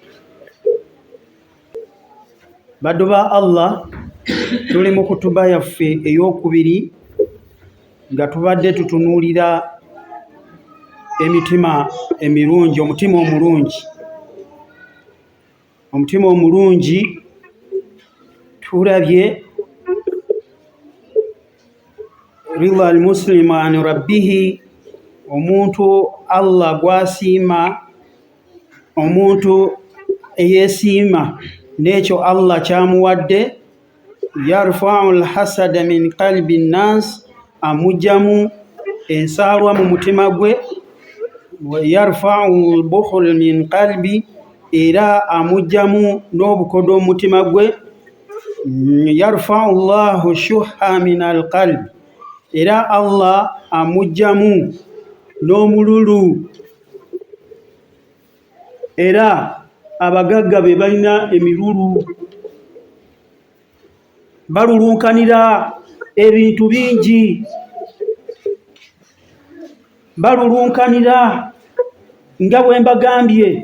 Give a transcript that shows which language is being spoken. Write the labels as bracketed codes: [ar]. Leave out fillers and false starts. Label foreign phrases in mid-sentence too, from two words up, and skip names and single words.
[lg] Baddu ba Allah, tuli mu kutuba yaffe ey'okubiri nga tubadde tutunuulira emitima emirungi, omutima omulungi. Omutima omulungi tulabye [ar] رضا المسلم عن ربه, [lg] omuntu Allah gwasiima, omuntu eyeesiima n'ekyo Allah kyamuwadde. [ar] يرفع الحسد من قلب الناس, [lg] amujjamu ensaalwa mu mutima gwe. [ar] ويرفع البخل من قلب, [lg] era amujjamu n'obukodo mu mutima gwe. [ar] يرفع الله الشح من القلب, [lg] era Allah amujjamu n'omululu. Era abagagga be balina emirulu, balulunkanira ebintu bingi, balulunkanira nga bwe mbagambye.